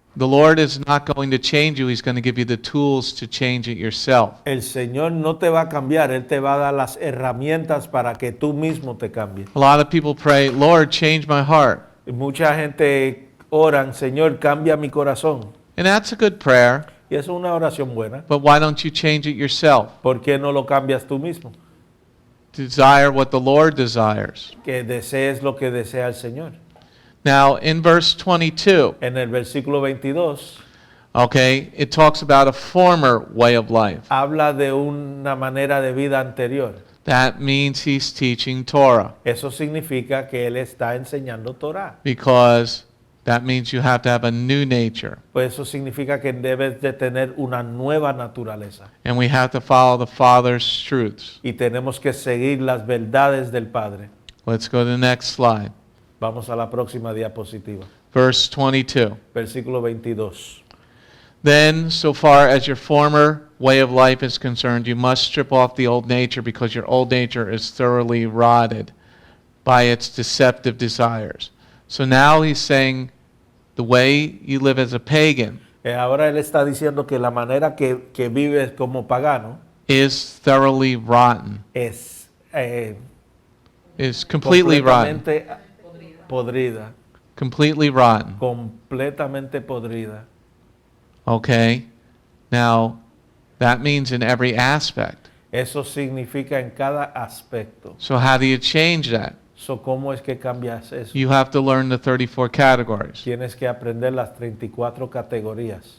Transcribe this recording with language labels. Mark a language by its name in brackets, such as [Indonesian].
[English] The Lord is not going to change you. He's going to give you the tools to change it yourself. [Spanish] El Señor no te va a cambiar, Él te va a dar las herramientas para que tú mismo te cambies. [English] A lot of people pray, Lord, change my heart. [Spanish] Y mucha gente oran, Señor, cambia mi corazón. [English] And that's a good prayer, [Spanish] Y eso es una oración buena. [English] but why don't you change it yourself? [Spanish] ¿Por qué no lo cambias tú mismo? [English] desire what the Lord desires. [Spanish] que desees lo que desea el Señor. [English] Now, in verse 22, [Spanish] En el versículo 22 [English] okay, it talks about a former way of life. [Spanish] habla de una manera de vida anterior. [English] That means he's teaching Torah, [Spanish] Eso significa que él está enseñando Torah. [English] because that means you have to have a new nature. [Spanish] Pues eso significa que debes de tener una nueva naturaleza. [English] And we have to follow the Father's truths. [Spanish] Y tenemos que seguir las verdades del Padre. [English] Let's go to the next slide. [Spanish] Vamos a la próxima diapositiva. [English] Verse 22. [Spanish] Versículo 22. [English] Then, so far as your former way of life is concerned, you must strip off the old nature, because your old nature is thoroughly rotted by its deceptive desires. So now he's saying the way you live as a pagan [Spanish] Ahora él está diciendo que la manera que vives como pagano [English] is thoroughly rotten, [Spanish] es [English] is completely rotten, [Spanish] completamente podrida. [English] completely rotten. [Spanish] Completamente podrida. Okay? [English] Now, that means in every aspect. [Spanish] Eso significa en cada aspecto. [English] So how do you change that? [Spanish] So, ¿cómo es que cambias eso? [English] You have to learn the 34 categories. [Spanish] Tienes que aprender las 34 categorías.